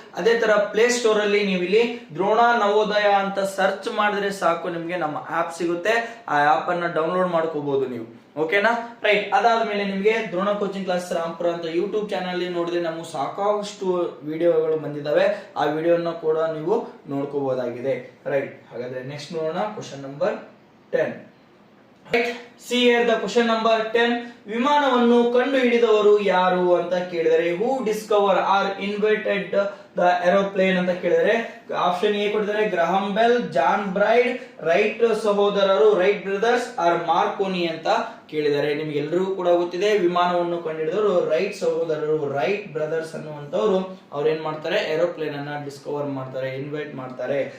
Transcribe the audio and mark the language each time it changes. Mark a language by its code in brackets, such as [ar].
[kn] ಅದೇ ತರ play store ಅಲ್ಲಿ ನೀವು ಇಲ್ಲಿ ದ್ರೋಣ ನವೋದಯ ಅಂತ ಸರ್ಚ್ ಮಾಡಿದ್ರೆ ಸಾಕು, ನಿಮ್ಗೆ ನಮ್ಮ ಆಪ್ ಸಿಗುತ್ತೆ. ಆ ಆಪ್ ಅನ್ನ ಡೌನ್ಲೋಡ್ ಮಾಡ್ಕೋಬಹುದು ನೀವು. ಓಕೆನಾ? ರೈಟ್. ಅದಾದ್ಮೇಲೆ ನಿಮ್ಗೆ ದ್ರೋಣ ಕೋಚಿಂಗ್ ಕ್ಲಾಸ್ ರಾಂಪುರ ಅಂತ ಯೂಟ್ಯೂಬ್ ಚಾನಲ್ ನೋಡಿದ್ರೆ ನಮ್ಮ ಸಾಕಷ್ಟು ವಿಡಿಯೋಗಳು ಬಂದಿದ್ದಾವೆ, ಆ ವಿಡಿಯೋನ ಕೂಡ ನೀವು ನೋಡ್ಕೋಬಹುದಾಗಿದೆ. [en] Right. [kn] ಹಾಗಾದ್ರೆ ನೆಕ್ಸ್ಟ್ ನೋಡೋಣ, question number 10. [en] Right. See here the question number 10. [kn] ವಿಮಾನವನ್ನು ಕಂಡು ಹಿಡಿದವರು ಯಾರು ಅಂತ ಕೇಳಿದರೆ, [en] who discover or invented the aeroplane [kn] ಅಂತ ಕೇಳಿದರೆ ಆಪ್ಷನ್ ಎ ಕೊಟ್ಟಿದ್ದಾರೆ Graham bell, John bride, right ಸಹೋದರರು, ರೈಟ್ ಬ್ರದರ್ಸ್ ಆರ್ ಮಾರ್ಕೋನಿ ಅಂತ ಕೇಳಿದ್ದಾರೆ. ನಿಮ್ಗೆಲ್ರಿಗೂ ಕೂಡ ಗೊತ್ತಿದೆ ವಿಮಾನವನ್ನು ಕಂಡುಹಿಡಿದವರು ರೈಟ್ ಸಹೋದರರು, ರೈಟ್ ಬ್ರದರ್ಸ್ ಅನ್ನುವಂಥವ್ರು ಅವ್ರು ಏನ್ ಮಾಡ್ತಾರೆ, ಏರೋಪ್ಲೇನ್ ಅನ್ನ ಡಿಸ್ಕವರ್ ಮಾಡ್ತಾರೆ, ಇನ್ವೈಟ್ ಮಾಡ್ತಾರೆ.